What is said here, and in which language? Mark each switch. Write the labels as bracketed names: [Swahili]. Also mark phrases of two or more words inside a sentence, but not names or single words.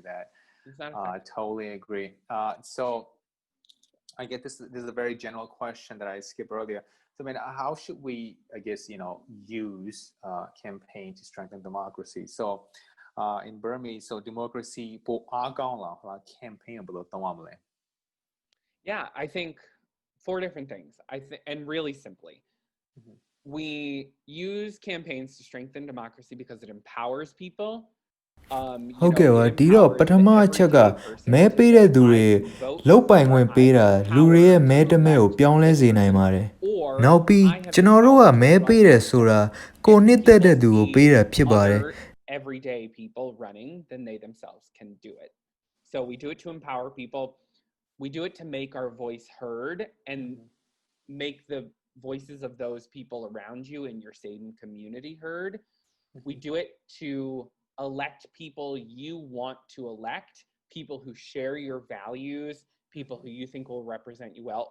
[English] you do that. It's not I totally agree. So I get this is a very general question that I skipped earlier. So, I mean, how should we, I guess, use campaign to strengthen democracy? So, in Burmese, so democracy [Burmese] ပိုအားကောင်းလာအောင် campaign ဘယ်လိုသုံးရမလဲ? [English] Yeah, I think 4 different things. And really simply, we use campaigns to strengthen democracy because it empowers people. [Burmese] ဟုတ်ကဲ့ပါဒီတော့ပထမအချက်ကမဲပေးတဲ့သူတွေလောက်ပိုင်ခွင့်ပေးတာလူတွေရဲ့မဲတမဲကိုပြောင်းလဲစေနိုင်ပါတယ်နောက်ပြီးကျွန်တော်တို့ကမဲပေးတယ်ဆိုတာကိုနှစ်သက်တဲ့သူကိုပေးတာဖြစ်ပါတယ် [English] everyday people running than they themselves can do it. So we do it to empower people. We do it to make our voice heard and make the voices of those people around you in your same community heard. We do it to elect people you want to elect, people who share your values, people who you think will represent you well.